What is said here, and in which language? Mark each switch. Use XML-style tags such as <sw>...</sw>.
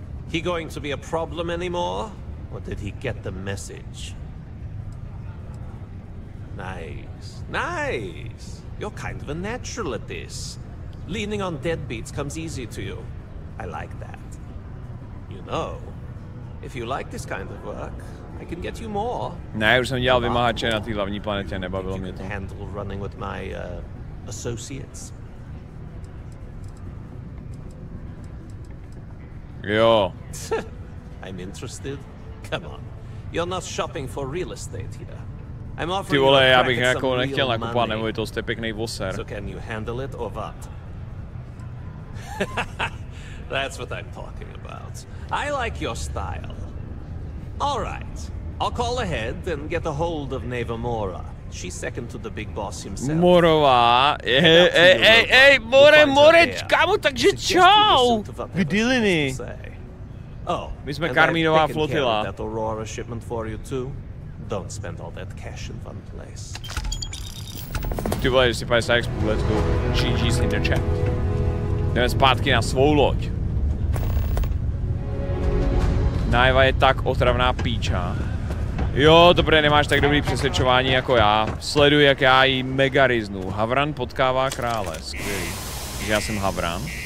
<en>He going to be a problem anymore? Or did he get the message? Nice, nice. You're kind of a natural at this. Leaning on deadbeats comes easy to you. I like that. You know, if you like this kind of work, I can get you more.</en> <cs>Ne, už jsem dělal vymahače na té hlavní planetě, nebavilo mě to.</cs> <en>Handle running with my associates.</en> <cs>Jo.</cs> <en>I'm interested. Come on. You're not shopping for real estate here. I'm offering.</en> <cs>Ty vole, já bych jako nechtěl nakupovat nemovitost, to je pěkný voser.</cs> <en>So can you handle it or what? That's what I'm talking about. I like your style. All right. I'll call ahead and get a hold of Neva Mora. She's second to the big boss himself.</en> <cs>Morová. Ej, More, kámo, takže čau. Vydyliny. Oh, my jsme Karmínová flotila.</cs> <en>That Aurora shipment for you too. Don't spend all that cash in one place.</en> <cs>Ty vole, 250 expů,</cs> <en>let's go. GG's in the chat.</en> <cs>Jdeme zpátky na svou loď. Naeva je tak otravná píča. Jo, dobré, nemáš tak dobrý přesvědčování jako já. Sleduj, jak já jí mega riznu. Havran potkává krále, skvělý. Takže já jsem Havran.</cs>